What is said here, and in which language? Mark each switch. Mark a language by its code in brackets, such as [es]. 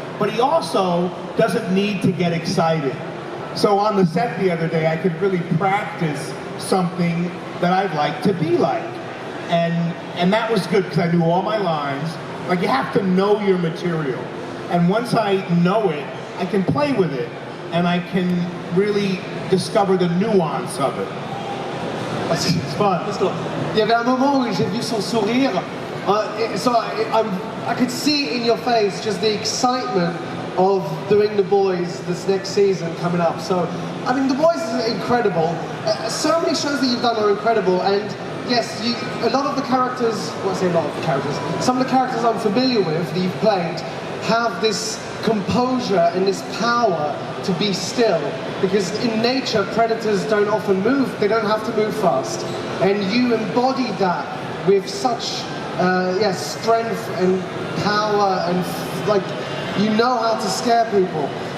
[en] But he also doesn't need to get excited. So on the set the other day, I could really practice something that I'd like to be like. And that was good, because I knew all my lines. Like, you have to know your material. And once I know it, I can play with it, and I can really discover the nuance of it. It's fun. [fr] Il y avait un moment où j'ai vu son sourire. [en] So I could see in your face just the excitement of doing The Boys this next season coming up. So, I mean, The Boys is incredible. So many shows that you've done are incredible, and yes, a lot of the characters, well, I say a lot of the characters, some of the characters I'm familiar with that you've played have this composure and this power to be still, because in nature predators don't often move, they don't have to move fast, and you embody that with such strength and power, and like you know how to scare people.